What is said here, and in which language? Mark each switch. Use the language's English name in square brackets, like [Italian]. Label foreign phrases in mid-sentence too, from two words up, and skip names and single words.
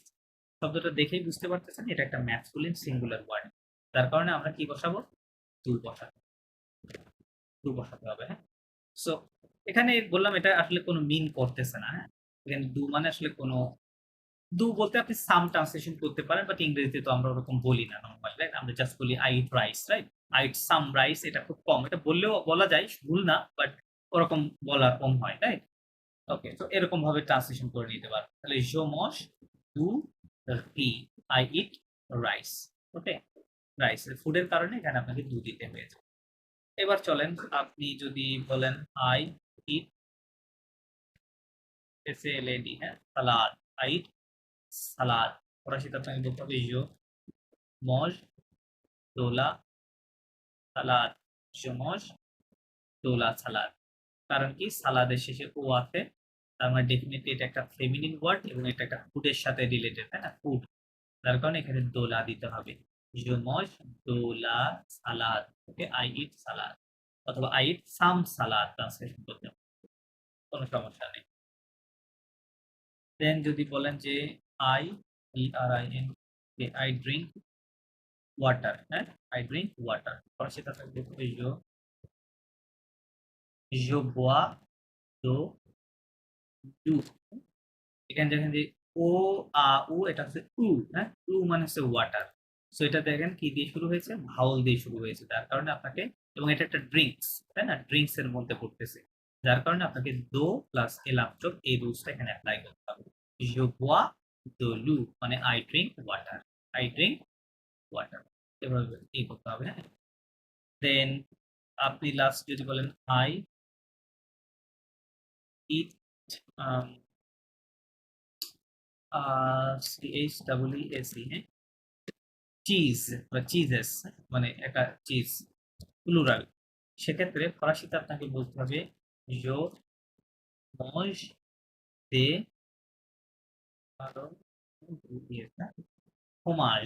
[Bangla] শব্দটা দেখেই বুঝতে পারতেছেন এটা একটা [English] masculine singular word, [Bangla] যার কারণে আমরা কি বসাবো, টু বসাবো, টু বসাতে হবে, হ্যাঁ। সো এখানে বললাম এটা আসলে কোনো মিন করতেছে না, হ্যাঁ, এখানে ডু মানে আসলে কোনো, ডু বলতে আপনি [English] some translation [Bangla] করতে পারেন, বাট ইংরেজিতে তো আমরা ওরকম বলি না নরমালি, রাইট, আমরা জাস্ট বলি [English] I eat rice, [Bangla] রাইট, [English] I eat some rice, [Bangla] এটা খুব কম, এটা বললেও বলা যায়, ভুল না, বাট ওরকম বলা কম হয়, রাইট। ওকে, তো এরকম ভাবে ট্রান্সলেশন করে নিতে পারবেন, তাহলে [French] je mange du riz, [English] I eat rice, [Bangla] ওকে, [English] rice food [Bangla] কারণে এখানে আপনাকে দু দিতে হয়েছে। এবার চলেন, আপনি যদি বলেন [English] I eat salad, [Bangla] হ্যাঁ, সালাদ, [English] I eat salad, [Bangla] ফরাসিতে আপনাকে বলতে হবে [French] je mange de la salade, je mange de la salade. [Bangla] কারণ কি, সালাদের শেষে ও আছে, তার মানে ডেফিনেটলি এটা একটা [English] feminine word [Bangla] এবং এটা একটা ফুডের সাথে রিলেটেড, তাই না, ফুড, যার কারণে এখানে দোলা দিতে হবে, [French] je mange de la salade, [Bangla] ওকে, [English] I eat salad, [Bangla] অথবা [English] I eat some salad [Bangla] ট্রান্সলেশন করতে হবে, কোনো সমস্যা নেই। দেন যদি বলেন যে আই DRIN, [English] I drink water, [Bangla] হ্যাঁ, [English] I drink water, [Bangla] ফরাসিতে থাকবে [French] je bois de l'eau। [Bangla] এখানে দেখেন যে ও আ উ, এটা হচ্ছে উ, হ্যাঁ, উ মানে হচ্ছে ওয়াটার। সো এটা দেখেন কি দিয়ে শুরু হয়েছে, ভাওয়াল দিয়ে শুরু হয়েছে, যার কারণে আপনাকে, এবং এটা একটা ড্রিঙ্কস, তাই না, ড্রিঙ্কস এর মধ্যে পড়তেছে, যার কারণে আপনাকে দো প্লাস এল আফটার এই রুলসটা এখানে অ্যাপ্লাই করতে হবে। [French] je bois de l'eau [Bangla] মানে [English] I drink water, I drink water, [Bangla] এভাবে এই করতে হবে, হ্যাঁ। দেন আপনি লাস্ট যদি বলেন [English] I eat cheese, [Bangla] হ্যাঁ, চিজ বা চিজেস, মানে একটা চিজ প্লুরাল। সেক্ষেত্রে ফরাসিতে আপনাকে বলতে হবে [French] je mange de fromage.